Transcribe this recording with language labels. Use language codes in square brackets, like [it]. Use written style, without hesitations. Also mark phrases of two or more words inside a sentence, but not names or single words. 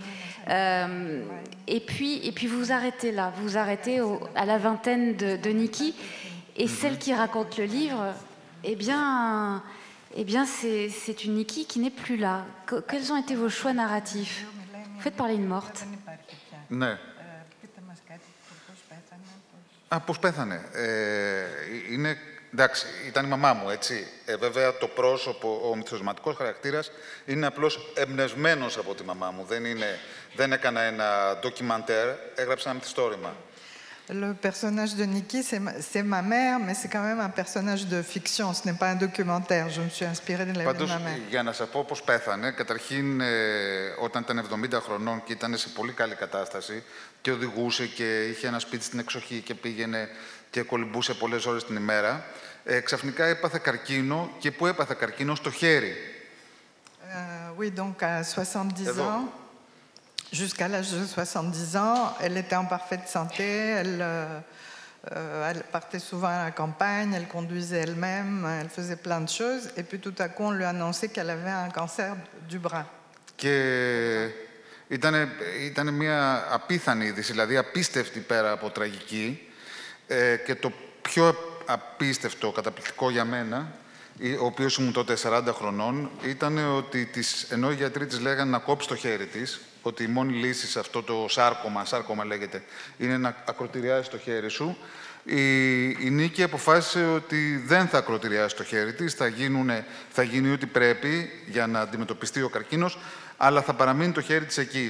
[fr] Et puis vous vous arrêtez là, vous vous arrêtez à la vingtaine de Niki, et celle qui raconte le livre, eh bien c'est une Niki qui n'est plus là. Quels ont été vos choix narratifs? Vous faites parler une morte. [el] Ναι. Πώς πέθανε. Εντάξει, ήταν η μαμά μου, έτσι. Βέβαια, το πρόσωπο, ο μυθοσματικός χαρακτήρας, είναι απλώς εμπνευσμένος από τη μαμά μου. Δεν έκανα ένα ντοκιμαντέρ, έγραψα ένα μυθιστόρημα. [fr] Le personnage de Niki, c'est ma mère, mais c'est quand même un personnage de fiction, ce n'est pas un documentaire. Je me suis inspirée de la vie de ma mère. [el] Για να σας πω πώς πέθανε, καταρχήν όταν ήταν 70 χρονών και ήταν σε πολύ καλή κατάσταση και οδηγούσε και είχε ένα σπίτι στην εξοχή και πήγαινε και κολυμπούσε πολλές ώρες την ημέρα, ξαφνικά έπαθε καρκίνο και πού έπαθε καρκίνο? Στο χέρι. [fr] Oui, donc à 70 ans, jusqu'à l'âge de 70 ans, elle était en parfaite santé, elle partait souvent à la campagne, elle conduisait elle-même, elle faisait plein de choses, et puis tout à coup on lui a annoncé qu'elle avait un cancer du bras. [el] Και ήταν μια απίθανη είδηση, δηλαδή απίστευτη πέρα από τραγική, και το πιο απίστευτο, καταπληκτικό για μένα, ο οποίος ήμουν τότε 40 χρονών, ήταν ότι ενώ οι γιατροί της λέγανε να κόψει το χέρι της, ότι η μόνη λύση σε αυτό το σάρκωμα λέγεται, είναι να ακροτηριάσει το χέρι σου, η Νίκη αποφάσισε ότι δεν θα ακροτηριάσει το χέρι της, θα γίνει ό,τι πρέπει για να αντιμετωπιστεί ο καρκίνος, αλλά θα παραμείνει το χέρι της εκεί.